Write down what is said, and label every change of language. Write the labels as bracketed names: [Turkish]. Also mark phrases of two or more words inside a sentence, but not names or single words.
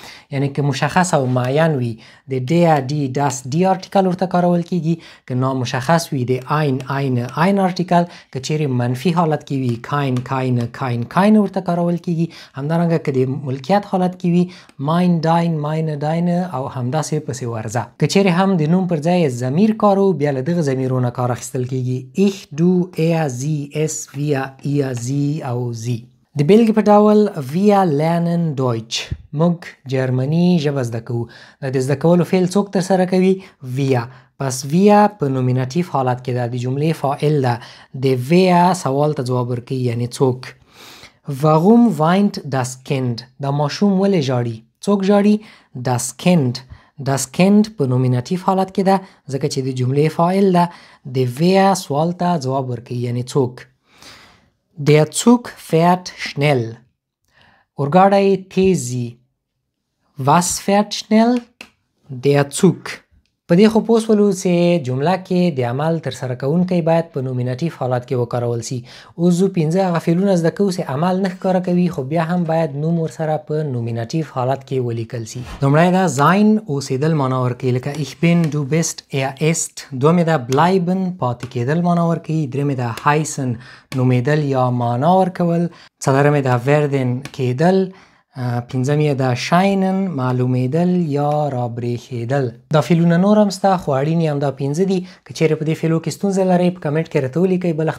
[Pashto] یعنی که مشخص او معین وي د [German] der die das die [Pashto] آرټیکل ورته کارول کیږي، که نامشخص وي د [German] ein eine [Pashto] آرټیکل، که چیرې منفي حالت کې وي [German] kein keine [Pashto] ورته کارول کیږي. همدارنګه که د ملکیت حالت کې وي [German] mein dein mein [Pashto] او همداسې پسې ورځه. که چیرې هم د نوم پر ځای ضمیر کارو، بیا له دغه ضمیرونو کار اخیستل کیږي. [German] ich du er sie es wir ihr sie او زی. [Pashto] د بیلګې په ډول [German] wir lernen Deutsch، [Pashto] موږ جرمني ژبه زده کوو. د زده کولو فعل څوک ترسره کوي؟ [German] wir. [Pashto] پس wir په نومیناتیف حالت کې ده، د جملې فاعل ده. د wer سوال ته ځواب ورکوي، یعنی څوک. [German] warum weint das Kind؟ [Pashto] دا ماشوم ولې ژاړي؟ څوک ژاړي؟ [German] das Kind. das Kind [Pashto] په نومیناتیف حالت کې ده ځکه چې د جملې فاعل ده. د wer سوال ته ځواب ورکوي، یعنی څوک. [German] der Zug fährt schnell. [Pashto] اورګاډی تیز ځي. [German] was fährt schnell؟ der Zug. [Pashto] په دې خو پوه شولو چې جمله کې د عمل ترسره کوونکی باید په نومیناتیف حالت کې وکارول سي. اوس زه 15 هغه فعلونه زده کوو چې عمل نه ښکاره کوي، خو بیا هم باید نوم ورسره په نومیناتیف حالت کې ولیکل سي. لومړی ده sein، اوسېدل معنا ورکوي، لکه [German] ich bin du bist er ist. [Pashto] دومې ده bleiben، پاتې کېدل معنا ورکوي. درېمې ده heißen، نومېدل یا معنا ورکول. څلورمې ده werden، کېدل. پنځمې ده scheinen، معلومېدل یا رابرېښېدل. دا فعلونه نور هم شته، خو اړین یې همدا 15 دي. که چیرې په دې فعلو کې ستونزه لرئ په کمنټ کې راته ولیکئ.